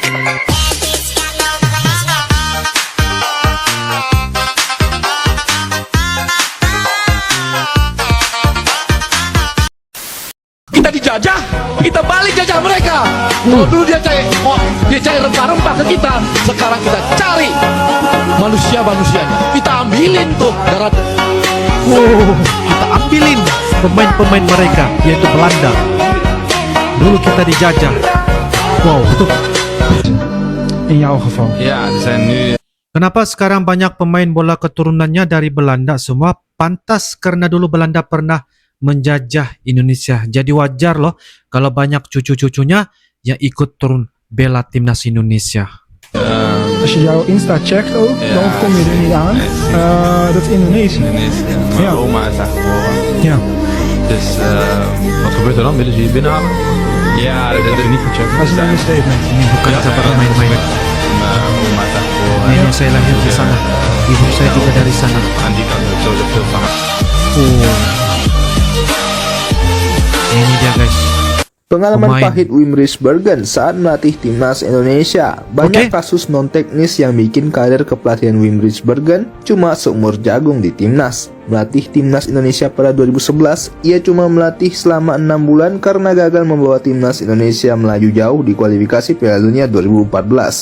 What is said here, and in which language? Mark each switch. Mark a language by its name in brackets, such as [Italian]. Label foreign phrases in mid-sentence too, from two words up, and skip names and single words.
[Indonesian] Kita dijajah, kita balik jajah mereka. Kalau dulu dia cari rempah-rempah ke kita, sekarang kita cari manusia-manusianya. Kita ambilin tuh darat. Kita ambilin pemain-pemain mereka, yaitu Belanda. Dulu kita dijajah. Wow. [Dutch] In jouw geval. Ja, er zijn nu. [Indonesian] Kenapa sekarang banyak pemain bola keturunannya dari Belanda semua? Pantas karena dulu Belanda pernah menjajah Indonesia. Jadi wajar loh kalau banyak cucu-cucunya yang ikut turun bela timnas Indonesia. [Dutch] Als je jouw Insta checkt ook, dan kom je er niet aan. Dat is Indonesië. Indonesië. Mijn oma is daar geboren. Ja. Dus wat gebeurt er dan? Willen ze je binnenhalen? Ja, dat heb ik niet gecheckt. Dat is een statement. [Indonesian] Bukan dapat main-main. [Dutch] Mijn oma is daar geboren. [Indonesian] Nenek saya lahir di sana. Ibu saya juga dari sana. [Dutch] Aan die kant heb ik sowieso veel van. [Indonesian] Ini dia guys. Pengalaman pahit Wim Risbergen saat melatih timnas Indonesia. Banyak kasus non teknis yang bikin karir kepelatihan Wim Risbergen cuma seumur jagung di timnas. Melatih timnas Indonesia pada 2011, ia cuma melatih selama 6 bulan karena gagal membawa timnas Indonesia melaju jauh di kualifikasi Piala Dunia 2014.